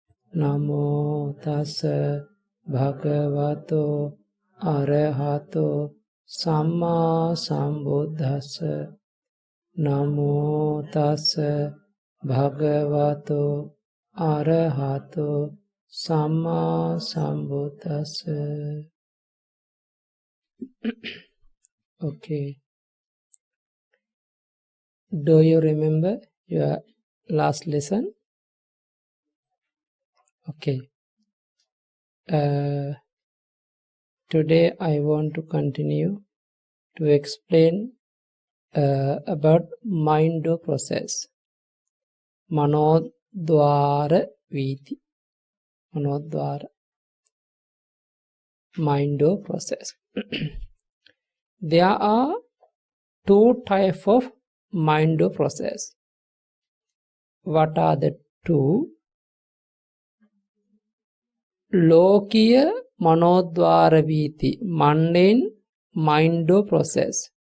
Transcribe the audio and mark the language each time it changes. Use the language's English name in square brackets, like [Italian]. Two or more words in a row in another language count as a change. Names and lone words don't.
[Pali] Namo tassa bhagavato arahato samma sambuddhassa. Namo tassa bhagavato arahato samma sambuddhassa. [English] Okay. Do you remember your last lesson? Okay. Today I want to continue to explain about mind process. [Pali] Manodvara Vīthi. [English] Manodvara. Mind process. There are two types of mind process. What are the two? [Pali] Lokiya Manodvara Vīthi, [English] mundane mind process.